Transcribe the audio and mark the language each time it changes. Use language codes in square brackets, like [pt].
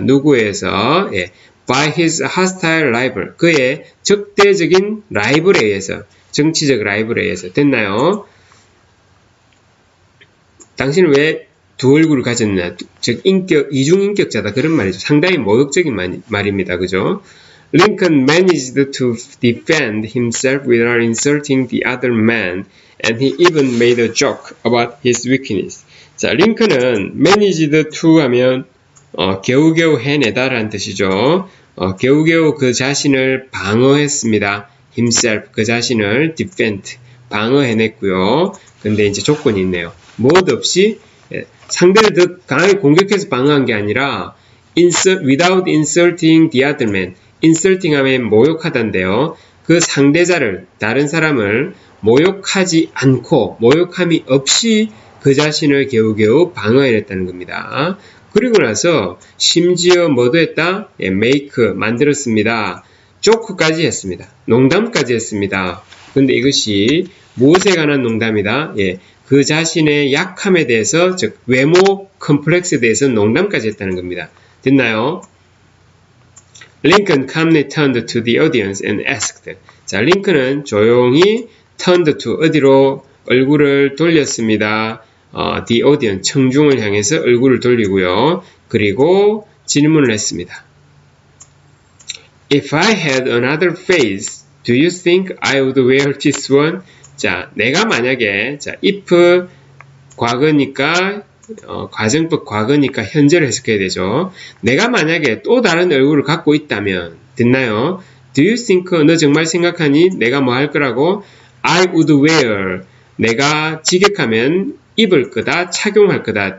[ko] 누구에서? [en] by his hostile rival. [ko] 그의 적대적인 라이벌에 의해서. 정치적 라이벌에 의해서. 됐나요? 당신은 왜 두 얼굴을 가졌느냐? 즉 이중인격자다. 그런 말이죠. 상당히 모욕적인 말입니다. 그죠? [en] Lincoln managed to defend himself without insulting the other man, and he even made a joke about his weakness. [ko] 자, 링컨은 [en] managed to [ko] 하면 겨우겨우 해내다라는 뜻이죠. 겨우겨우 그 자신을 방어했습니다. himself, 그 자신을 defend, 방어해냈고요. 근데 이제 조건이 있네요. 무엇 없이 상대를 더 강하게 공격해서 방어한 게 아니라 [en] without insulting the other man. [ko] insulting 하면 모욕하다인데요. 그 상대자를, 다른 사람을 모욕하지 않고, 모욕함이 없이 그 자신을 겨우겨우 방어해냈다는 겁니다. 그리고 나서 심지어 뭐도 했다? make, 만들었습니다. 조크까지 했습니다. 농담까지 했습니다. 근데 이것이 무엇에 관한 농담이다? 그 자신의 약함에 대해서, 즉 외모 컴플렉스에 대해서 농담까지 했다는 겁니다. 됐나요? [en] Lincoln calmly turned to the audience and asked. [ko] 자, 링컨은 조용히 [en] turned to [ko] 어디로 얼굴을 돌렸습니다. [en] The audience, [ko] 청중을 향해서 얼굴을 돌리고요. 그리고 질문을 했습니다. [en] If I had another face, do you think I would wear this one? [ko] 자, 내가 만약에, 자, if 과거니까, 과정법 과거니까 현재를 해석해야 되죠. 내가 만약에 또 다른 얼굴을 갖고 있다면, 됐나요? [en] Do you think, [ko] 너 정말 생각하니? 내가 뭐 할 거라고? [en] I would wear, [ko] 내가 직역하면 입을 거다, 착용할 거다.